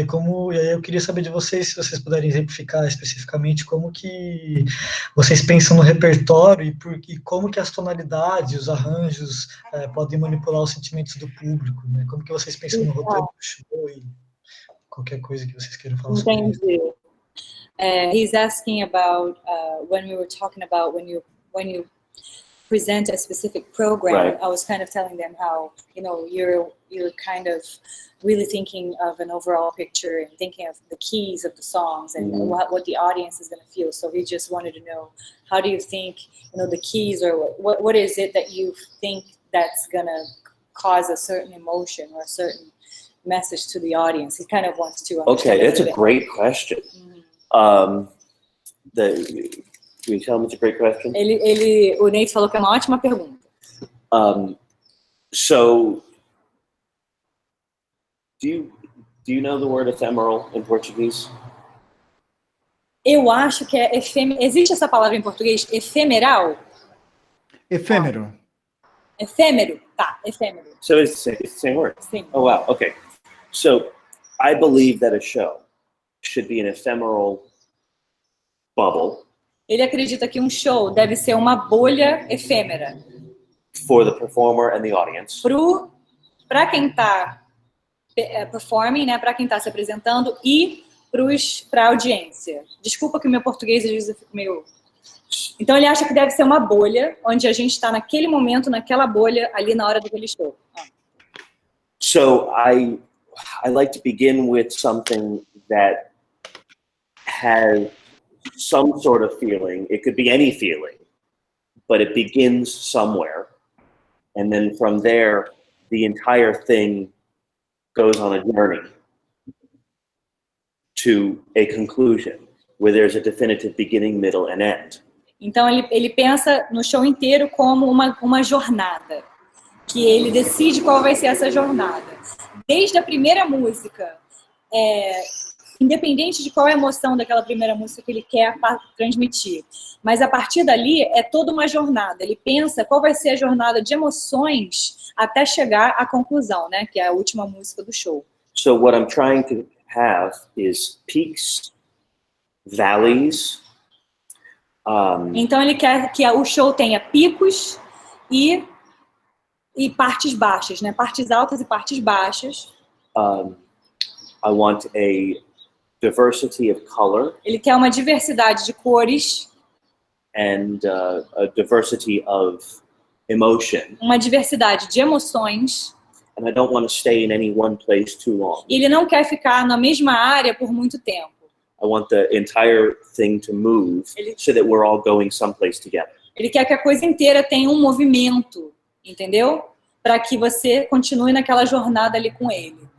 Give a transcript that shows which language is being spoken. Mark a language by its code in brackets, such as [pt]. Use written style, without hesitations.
[pt] E aí eu queria saber de vocês, se vocês puderem exemplificar especificamente como que vocês pensam no repertório e como que as tonalidades, os arranjos podem manipular os sentimentos do público, né? Como que vocês pensam no roteiro do show e qualquer coisa que vocês queiram falar sobre isso. Entendi. [en] He's asking about when we were talking about when you present a specific program. Right. I was kind of telling them how you're kind of really thinking of an overall picture and thinking of the keys of the songs and what the audience is going to feel. So he just wanted to know, how do you think the keys, or what is it that you think that's going to cause a certain emotion or a certain message to the audience? He kind of wants to understand. Okay, that's a great question. Can you tell him it's a great question? [pt] O Nate falou que é uma ótima pergunta. [en] So, do you know the word ephemeral in Portuguese? [pt] Eu acho que é existe essa palavra em português, efemeral? Efêmero. Efêmero, tá, efêmero. [en] So it's the same word? [pt] Sim. [en] Oh, wow, okay. So, I believe that a show should be an ephemeral bubble. [pt] Ele acredita que um show deve ser uma bolha efêmera. [en] For the performer and the audience. [pt] Para quem está performing, né, para quem está se apresentando e para a audiência. Desculpa que o meu português às vezes eu fico meio... Então ele acha que deve ser uma bolha, onde a gente está naquele momento, naquela bolha, ali na hora daquele show. [en] So I like to begin with something that has some sort of feeling. It could be any feeling, but it begins somewhere. And then from there, the entire thing goes on a journey to a conclusion where there's a definitive beginning, middle, and end. [pt] Então ele pensa no show inteiro como uma jornada, que ele decide qual vai ser essa jornada. Desde a primeira música, independente de qual é a emoção daquela primeira música que ele quer transmitir. Mas a partir dali é toda uma jornada. Ele pensa qual vai ser a jornada de emoções até chegar à conclusão, né? Que é a última música do show. [en] So what I'm trying to have is peaks, valleys. [pt] Então ele quer que o show tenha picos e partes baixas, né? Partes altas e partes baixas. [en] I want a diversity of color. [pt] Ele quer uma diversidade de cores. [en] And a diversity of emotion. [pt] Uma diversidade de emoções. [en] And I don't want to stay in any one place too long. [pt] E ele não quer ficar na mesma área por muito tempo. [en] I want the entire thing to move so that we're all going someplace together. [pt] Ele quer que a coisa inteira tenha um movimento, entendeu? Para que você continue naquela jornada ali com ele.